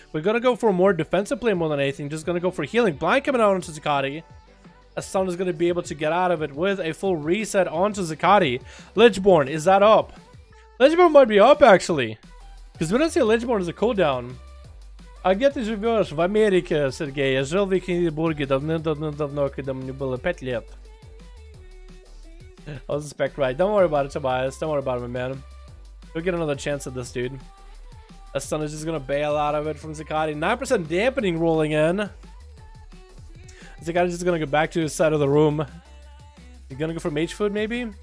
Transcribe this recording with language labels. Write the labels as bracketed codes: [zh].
[en] We're going to go for a more defensive play more than anything. Just going to go for healing. Blind coming out onto Zakati. As Stun is going to be able to get out of it with a full reset onto Zakati. Lichborn, is that up? Lichborn might be up actually. Because we don't see Lichborn as a cooldown. [ru] А где ты живешь? В Америке, Сергей. Я жил в Екатеринбурге давным-давно, когда мне было 5 лет. [en] I was spec right. Don't worry about it, Tobias. Don't worry about it, my man. We'll get another chance at this, dude. That stun is just gonna bail out of it from Zakati. 9% dampening rolling in. Zakati's just gonna go back to his side of the room. You gonna go for mage food, maybe?